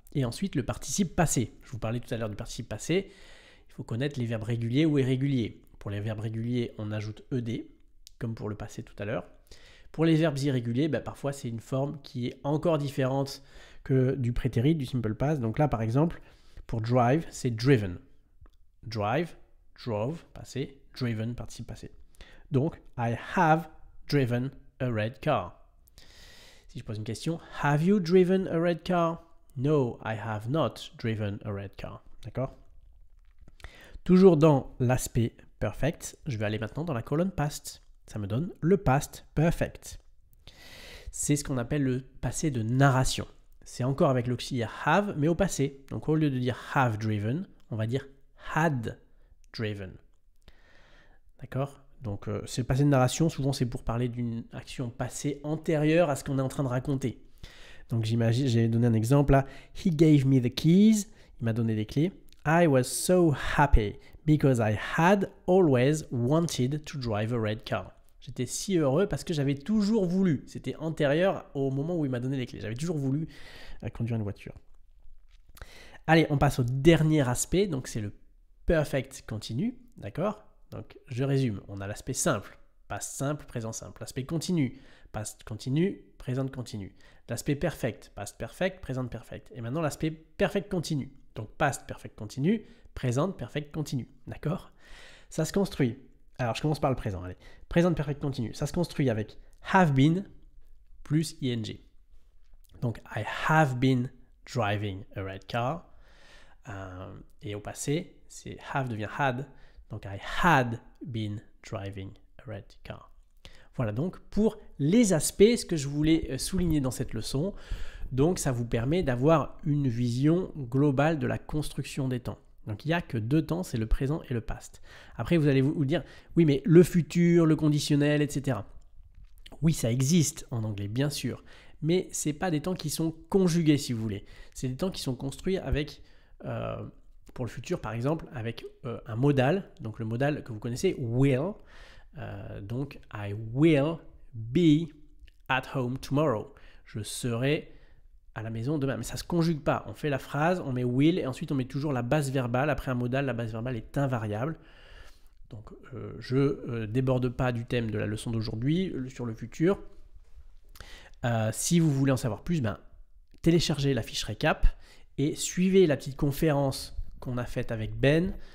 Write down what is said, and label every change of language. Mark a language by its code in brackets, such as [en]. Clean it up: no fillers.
[fr] Et ensuite le participe passé. Je vous parlais tout à l'heure du participe passé, il faut connaître les verbes réguliers ou irréguliers. Pour les verbes réguliers, on ajoute ed, comme pour le passé tout à l'heure. Pour les verbes irréguliers, parfois c'est une forme qui est encore différente que du prétérit, du simple past. Donc là, par exemple, pour drive, c'est driven. Drive, drove, passé, driven, participe passé. [en] Donc, I have driven a red car. [fr] Si je pose une question, [en] have you driven a red car? No, I have not driven a red car. [fr] D'accord? Toujours dans l'aspect perfect, je vais aller maintenant dans la colonne past. Ça me donne le past perfect. C'est ce qu'on appelle le passé de narration. C'est encore avec l'auxiliaire have, mais au passé. Donc au lieu de dire have driven, on va dire had driven. D'accord? Donc c'est le passé de narration, souvent c'est pour parler d'une action passée antérieure à ce qu'on est en train de raconter. Donc j'imagine, j'ai donné un exemple là. [en] He gave me the keys. [fr] Il m'a donné les clés. [en] I was so happy because I had always wanted to drive a red car. [fr] J'étais si heureux parce que j'avais toujours voulu. C'était antérieur au moment où il m'a donné les clés. J'avais toujours voulu conduire une voiture. Allez, on passe au dernier aspect. Donc, c'est le perfect continu. D'accord? Donc, je résume. On a l'aspect simple. Past simple, présent simple. L'aspect continu. Past continu, présent continu. L'aspect perfect. Past perfect, présent perfect. Et maintenant, l'aspect perfect continu. Donc, past perfect continu, présent perfect continu. D'accord? Ça se construit. Alors, je commence par le présent. Allez. Présent perfect continu. Ça se construit avec have been plus ing. [en] Donc, I have been driving a red car. [fr] Et au passé, c'est have devient had. [en] Donc, I had been driving a red car. [fr] Voilà donc pour les aspects, ce que je voulais souligner dans cette leçon. Donc, ça vous permet d'avoir une vision globale de la construction des temps. Donc, il n'y a que deux temps, c'est le présent et le past. Après, vous allez vous dire, oui, mais le futur, le conditionnel, etc. Oui, ça existe en anglais, bien sûr. Mais ce n'est pas des temps qui sont conjugués, si vous voulez. C'est des temps qui sont construits avec, pour le futur, par exemple, avec un modal. Donc, le modal que vous connaissez, will. [en] Donc, I will be at home tomorrow. [fr] Je serai à la maison demain. Mais ça ne se conjugue pas. On fait la phrase, on met will et ensuite on met toujours la base verbale. Après un modal, la base verbale est invariable. Donc, je ne déborde pas du thème de la leçon d'aujourd'hui sur le futur. Si vous voulez en savoir plus, téléchargez la fiche récap et suivez la petite conférence qu'on a faite avec Ben.